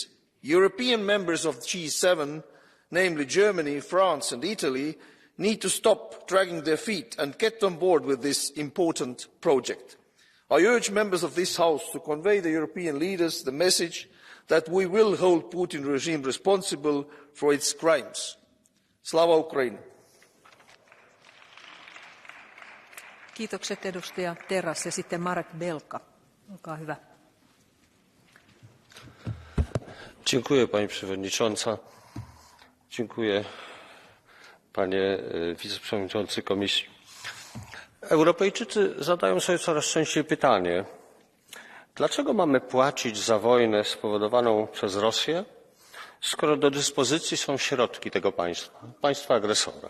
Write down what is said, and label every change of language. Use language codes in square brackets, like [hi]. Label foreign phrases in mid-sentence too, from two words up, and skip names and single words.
[en] European members of the G7, namely Germany, France and Italy, need to stop dragging their feet and get on board with this important project. I urge members of this House to convey the European leaders the message that we will hold Putin regime responsible for its crimes. [uk] Слава Україні! [fi] Kiitokset edustaja Terras ja sitten Marek Belka. Olkaa hyvä. [pl] Dziękuję Pani Przewodnicząca. Dziękuję Panie Wiceprzewodniczący Komisji. Europejczycy zadają sobie coraz częściej pytanie, dlaczego mamy płacić za wojnę spowodowaną przez Rosję, skoro do dyspozycji są środki tego państwa agresora.